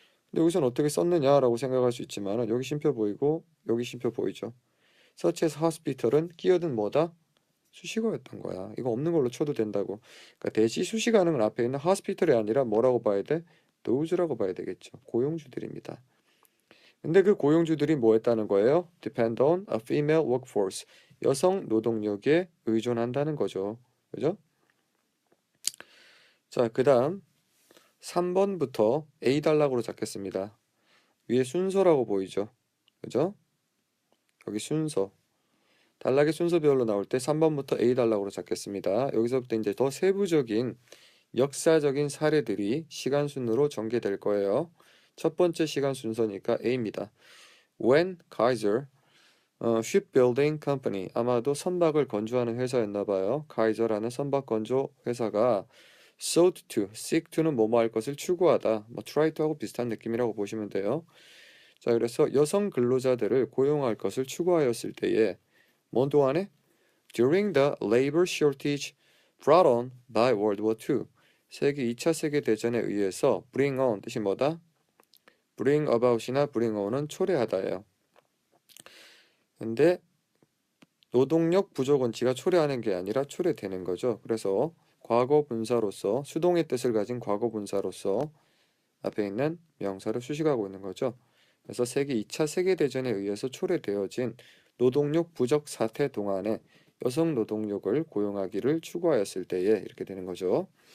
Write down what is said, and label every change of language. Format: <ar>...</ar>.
<ko>근데 여기서는 어떻게 썼느냐라고 생각할 수 있지만 여기 쉼표 보이고 여기 쉼표 보이죠?</ko> <en>such as hospital</en> <ko>은 끼어든 뭐다? 수식어였던 거야. 이거 없는 걸로 쳐도 된다고. 그러니까 대시 수식 가능은 앞에 있는 hospital이 아니라 뭐라고 봐야 돼? those라고 봐야 되겠죠. 고용주들입니다. 근데 그 고용주들이 뭐 했다는 거예요?</ko> <en>depend on a female workforce.</en> <ko>여성 노동력에 의존한다는 거죠. 그죠? 자, 그 다음 3번부터 A 단락으로 잡겠습니다. 위에 순서라고 보이죠? 그죠? 여기 순서. 단락의 순서별로 나올 때 3번부터 A 단락으로 잡겠습니다. 여기서부터 이제 더 세부적인 역사적인 사례들이 시간 순으로 전개될 거예요. 첫 번째 시간 순서니까 A입니다.</ko> <en>When Kaiser Shipbuilding Company,</en> <ko>아마도 선박을 건조하는 회사였나 봐요. 카이저라는 선박 건조 회사가</ko> <en>sought to, seek to</en> <ko>는 뭐뭐 할 것을 추구하다, 뭐</ko> <en>try to</en> <ko>하고 비슷한 느낌이라고 보시면 돼요. 자, 그래서 여성 근로자들을 고용할 것을 추구하였을 때에 뭔 동안에</ko> <en>during the labor shortage brought on by World War II,</en> <ko>세계 2차 세계 대전에 의해서 bring on 뜻이 뭐다? bring about이나 bring on은 초래하다예요. 근데 노동력 부족 원치가 초래하는 게 아니라 초래되는 거죠. 그래서 과거 분사로서 수동의 뜻을 가진 과거 분사로서 앞에 있는 명사를 수식하고 있는 거죠. 그래서 세계 2차 세계대전에 의해서 초래되어진 노동력 부족 사태 동안에 여성 노동력을 고용하기를 추구하였을 때에 이렇게 되는 거죠.</ko>